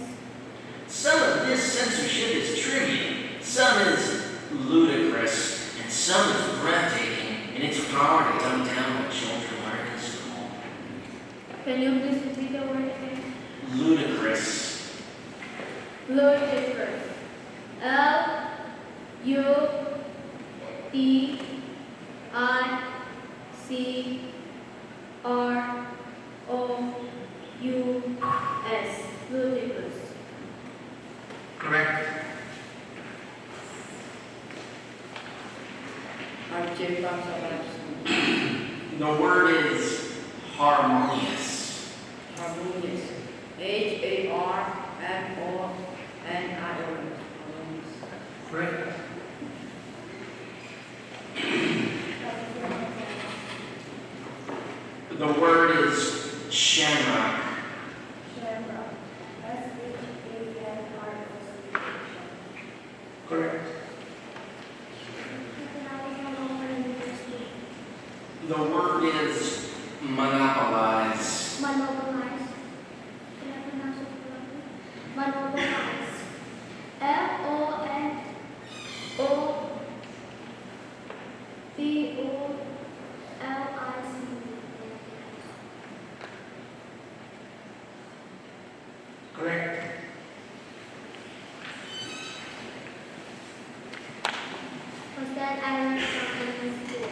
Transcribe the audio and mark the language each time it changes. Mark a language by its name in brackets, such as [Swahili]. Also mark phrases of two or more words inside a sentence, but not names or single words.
[English] Some of this censorship is trivial, some is ludicrous, and some is breathtaking in its power to dumb down what children learn in school. Can you please repeat the word again? Ludicrous. Ludicrous. L-U-D-I-C-R-O-U-S. Ludicrous. Correct. RJ from Savannah School. The word is harmonious. Harmonious. H-A-R-M-O-N-I-O-S. Harmonious. Correct. The word is shamrock. Shamrock. S-H-A-M-R-O-C. Correct. The word is monopolize. Monopolize. Can I pronounce it correctly? Monopolize. M-O-N-O-P-O-L-I-C. Correct. Was that I learned from in school?